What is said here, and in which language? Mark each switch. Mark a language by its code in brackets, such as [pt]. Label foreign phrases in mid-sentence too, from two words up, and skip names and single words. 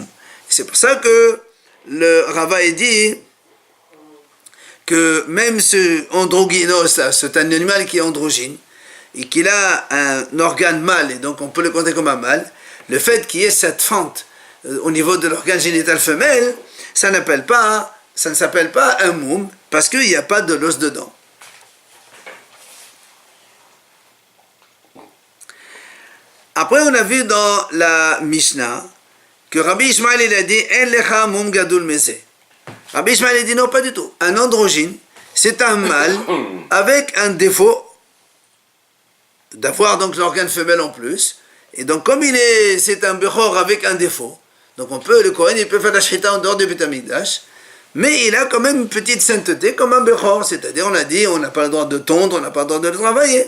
[fr] C'est pour ça que le Rava dit que même ce androgynos, c'est un animal qui est androgyne, et qu'il a un organe mâle, et donc on peut le compter comme un mâle, le fait qu'il y ait cette fente au niveau de l'organe génital femelle, ça ne s'appelle pas un moum, parce qu'il n'y a pas de l'os dedans. Après, on a vu dans la Mishnah que Rabbi Ishmael il a dit [he] אין לך מום גדול מזה. [fr] Rabbi Ishmael a dit non, pas du tout. Un androgyne, c'est un mâle avec un défaut d'avoir donc l'organe femelle en plus. Et donc, comme c'est un bechor avec un défaut, donc le Kohen, il peut faire la shrita en dehors du Beit HaMikdash, mais il a quand même une petite sainteté comme un bechor, c'est-à-dire on a dit on n'a pas le droit de tondre, on n'a pas le droit de le travailler.